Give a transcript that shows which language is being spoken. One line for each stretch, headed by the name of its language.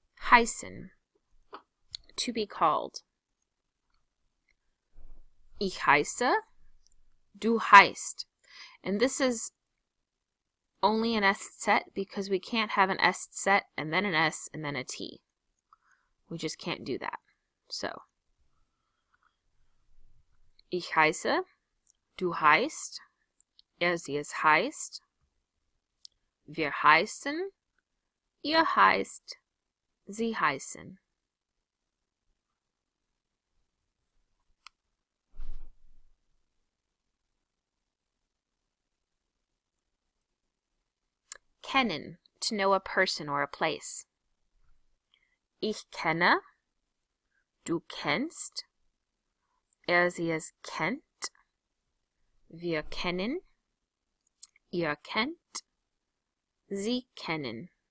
English: Heißen, to be called.
German: Ich heiße, du heißt.
English: And this is only an S set because we can't have an S set and then an S and then a T. We just can't do that.
German: So, ich heiße, du heißt, sie es heißt, wir heißen, ihr heißt, sie heißen.
English: Kennen, to know a person or a place.
German: Ich kenne, du kennst, sie es kennt, wir kennen, ihr kennt, sie kennen.